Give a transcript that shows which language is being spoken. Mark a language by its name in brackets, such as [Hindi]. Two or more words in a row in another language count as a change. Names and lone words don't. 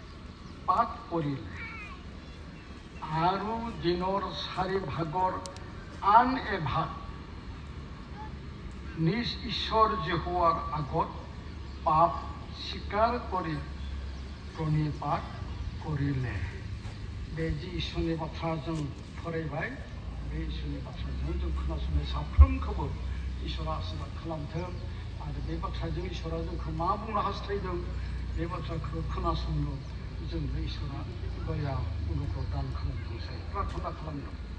[Assamese] পাঠ কৰিলে আৰু দিনৰ 4 ভাগৰ আন এভাগ নিজ ঈশ্বর যেহোৱাৰ আগত পাপ স্বীকাৰ কৰি প্ৰণিপাত কৰিলে। [Bodo] बे जि इसोरनि बाथ्रा जों फरायबाय बे इसोरनि बाथ्राजों जों खोनासंनाय साफ्रोमखौबो इसोरा आशीर्बाद खालामथों आरो बे बाथ्राजों इसोरा जोंखौ मा बुंनो हास्थायदों बे बाथ्राखौ खोनासंनो जोंनो इसोरा दया अनुग्रह दान खालामथोंसै प्रार्थना खालामदों।